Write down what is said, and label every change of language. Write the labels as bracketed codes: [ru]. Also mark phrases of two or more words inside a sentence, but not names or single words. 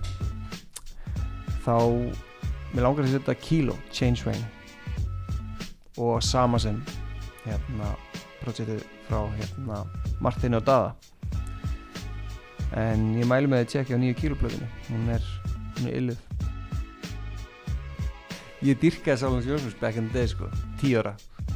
[is] þá mér langar að setja Kilo, Change Rain og sama sem projektið frá Marteini og Daða en ég mæli með að tjekka á nýju Kilo-plötunni hún er illuð ég dýrkaði Sálons Jónsson [en] back in the day [is] sko 10 ára